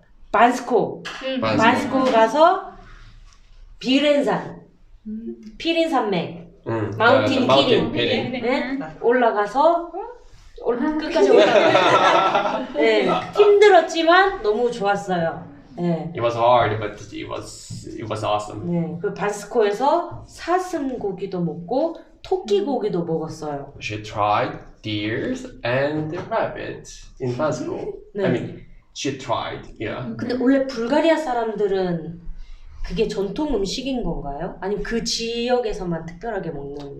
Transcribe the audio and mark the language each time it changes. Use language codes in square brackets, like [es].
[ko] 반스코 가서 비렌산, 피린 산맥, 마운틴 피린, 네? 올라가서 끝까지 올라가. 네, 힘들었지만 너무 좋았어요. 네. [en] It was hard, but it was awesome. [ko] 네, 그 반스코에서 사슴 고기도 먹고 토끼 고기도 먹었어요. [en] She tried deers and rabbit in Basco. [ko] 네. [en] I mean, she tried, yeah. [ko] 근데 원래 불가리아 사람들은 그게 전통 음식인 건가요? 아니면 그 지역에서만 특별하게 먹는?